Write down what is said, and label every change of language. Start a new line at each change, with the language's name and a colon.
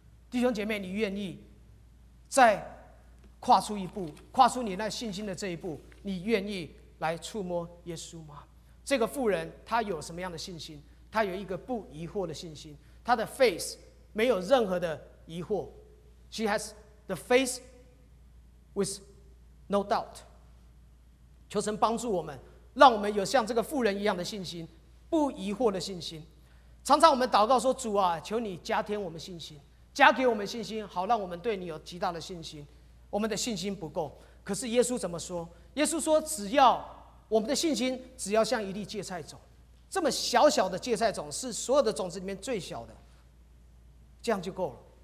Chinese: 弟兄姐妹，你愿意再跨出一步，跨出你那信心的这一步，你愿意来触摸耶稣吗？这个妇人她有什么样的信心？她有一个不疑惑的信心，她的 face 没有任何的疑惑。
English: She has the face with no doubt。
Chinese: 求神帮助我们，让我们有像这个妇人一样的信心，不疑惑的信心。常常我们祷告说，主啊，求你加添我们信心，加给我们信心，好让我们对你有极大的信心。我们的信心不够，可是耶稣怎么说？耶稣说，只要我们的信心，只要像一粒芥菜种，这么小小的芥菜种，是所有的种子里面最小的，这样就够了。